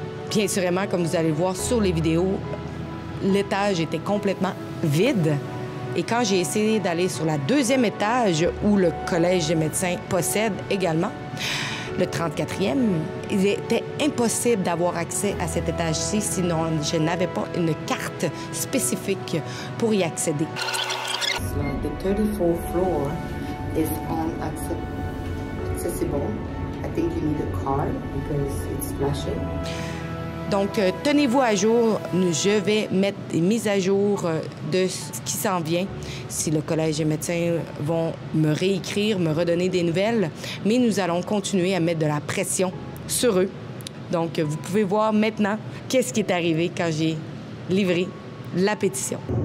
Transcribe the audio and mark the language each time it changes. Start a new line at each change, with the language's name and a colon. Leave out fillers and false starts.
French: Bien sûrement, comme vous allez le voir sur les vidéos, l'étage était complètement vide. Et quand j'ai essayé d'aller sur la 2e étage, où le Collège des médecins possède également, le 34e, il était impossible d'avoir accès à cet étage-ci, sinon je n'avais pas une carte spécifique pour y accéder.
English: So the 34th floor is accessible. I think you need a card because it's flashing.
French: Donc, tenez-vous à jour. Je vais mettre des mises à jour de ce qui s'en vient. Si le Collège des médecins vont me réécrire, me redonner des nouvelles, mais nous allons continuer à mettre de la pression sur eux. Donc, vous pouvez voir maintenant qu'est-ce qui est arrivé quand j'ai livré la pétition.